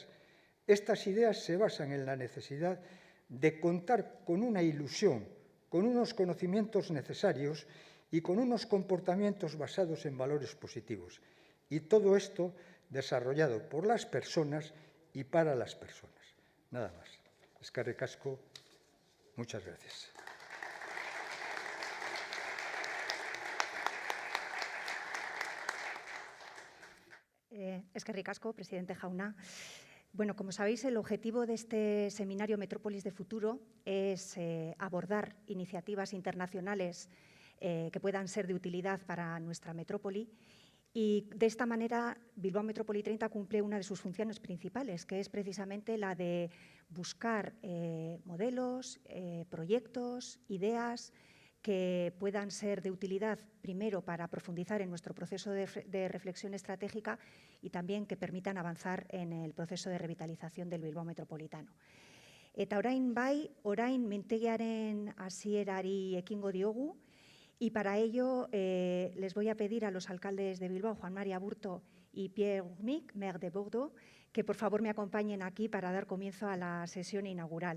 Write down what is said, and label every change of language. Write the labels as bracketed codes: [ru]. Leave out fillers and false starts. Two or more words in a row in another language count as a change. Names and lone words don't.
[es] Estas ideas se basan en la necesidad de contar con una ilusión, con unos conocimientos necesarios y con unos comportamientos basados en valores positivos. Y todo esto desarrollado por las personas y para las personas. Nada más. [eu] Eskerrik asko. [es] Muchas gracias. [eu] Eskerrik asko, presidente jauna. [es] Bueno, como sabéis, el objetivo de este seminario Metrópolis de futuro es abordar iniciativas internacionales que puedan ser de utilidad para nuestra metrópoli. Y de esta manera, Bilbao Metropoli-30 cumple una de sus funciones principales, que es precisamente la de buscar modelos, proyectos, ideas que puedan ser de utilidad, primero, para profundizar en nuestro proceso de reflexión estratégica y también que permitan avanzar en el proceso de revitalización del Bilbao metropolitano. [eu] Eta orain bai, orain mintegiaren hasierari ekingo diogu, [es] y para ello les voy a pedir a los alcaldes de Bilbao, Juan, María, Aburto y Pierre, maire de Burdeos, que por favor me acompañen aquí para dar comienzo a la sesión inaugural.